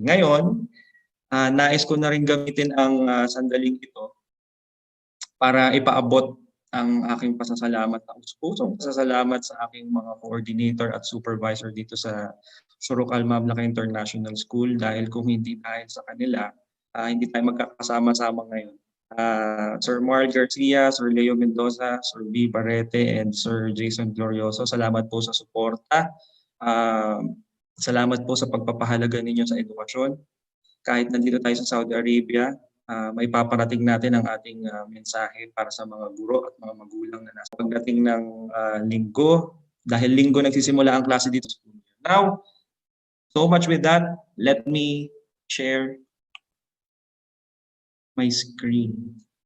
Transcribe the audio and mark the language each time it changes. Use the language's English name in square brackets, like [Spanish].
[Filipino] Ngayon, nais ko na rin gamitin ang sandaling ito para ipaabot ang aking pasasalamat, ang pusong pasasalamat sa aking mga coordinator at supervisor dito sa Suruk Al Mamlaka International School dahil kung hindi dahil sa kanila, hindi tayo magkakasama-sama ngayon. Sir Mark Garcia, Sir Leo Mendoza, Sir B. Barrete, and Sir Jason Glorioso. Salamat po sa suporta. Salamat po sa pagpapahalaga ninyo sa edukasyon. Kahit nandito tayo sa Saudi Arabia, may paparating natin ang ating mensahe para sa mga guro at mga magulang na nasa pagdating ng linggo. Dahil linggo nagsisimula ang klase dito sa school. [English] Now, so much with that, let me share my screen.